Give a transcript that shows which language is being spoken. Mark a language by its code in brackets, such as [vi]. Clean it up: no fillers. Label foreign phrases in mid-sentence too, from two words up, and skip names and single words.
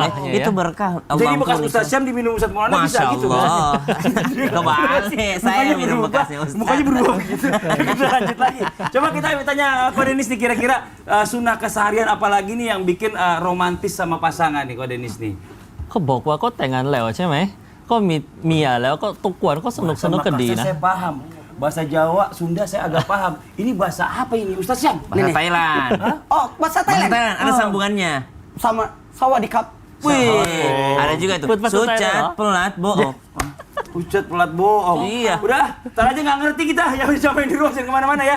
[id] berkahnya ya. itu berkah. Allah Jadi bekas ampuni. Ustaz Syam diminum Ustaz Maulana bisa Masya gitu. Allah. Kebalik, saya Mukanya minum berubah, bekasnya Ustaz. mukanya berubah gitu. Kita lanjut lagi. Coba kita tanya Ko Denis nih, kira-kira sunnah keseharian apalagi nih yang bikin romantis sama pasangan nih Ko Denis nih. [th] เขาบอกว่าก็แต่งงานแล้วใช่ไหมก็มีเมียแล้วก็ทุกวันก็สนุกสนุกกันดี [id] Makassar [th] นะ [id] saya paham. Bahasa Jawa, Sunda saya agak paham. Ini bahasa apa ini Ustaz Syam? Bahasa Thailand. Oh, bahasa Bahasa Thailand. Thailand, ada sambungannya. Sama sawadikap. Wih, ada juga tuh. Bahasa Thailand, Sucat, oh. pelat, bohong. Ucat pelat bohong. Iya. Udah, ntar aja nggak ngerti kita. Ya udah sampai di rumah jangan kemana-mana ya.